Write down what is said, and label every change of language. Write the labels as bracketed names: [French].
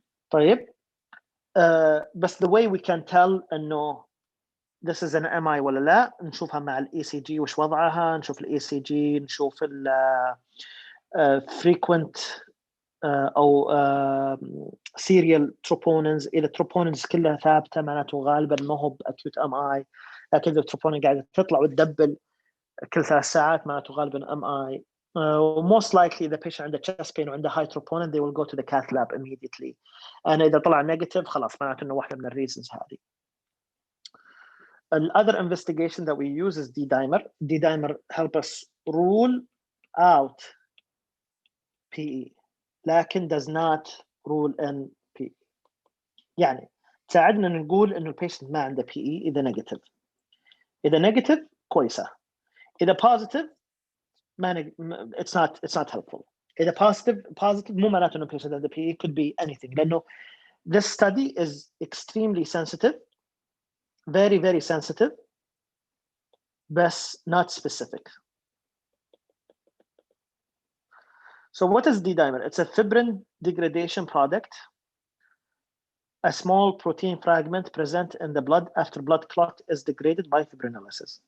[Arabic] طيب بس [English] the way we can tell [Arabic] انه [English] this is an MI [Arabic] ولا لا، نشوفها مع الاي سي جي وش وضعها، نشوف الاي سي جي، نشوف ال frequent او serial troponins. اذا troponins كلها ثابته معناته غالبا ما هو باكيوت ام اي، لكن اذا التروبونين قاعده تطلع وتدبل كل 3 ساعات معناته غالبا ام اي. [English] most likely اذا patient عنده chest pain وعنده high troponin they will go to the cath lab immediately. [Arabic] انا اذا طلع negative خلاص معناته انه واحده من الريزنز هذه. [English] Another investigation that we use is D-dimer. D-dimer help us rule out PE لكن does not rule in PE. [Arabic] يعني تساعدنا نقول انه البيشنت ما عنده PE اذا نيجاتيف. اذا نيجاتيف كويسه، اذا positive ما [English] it's not helpful. اذا positive [Arabic] مو معناته انه البيشنت عنده [English] PE، could be anything، لانه this study is extremely sensitive, very very sensitive, but not specific. So what is D-dimer? It's a fibrin degradation product, a small protein fragment present in the blood after blood clot is degraded by fibrinolysis.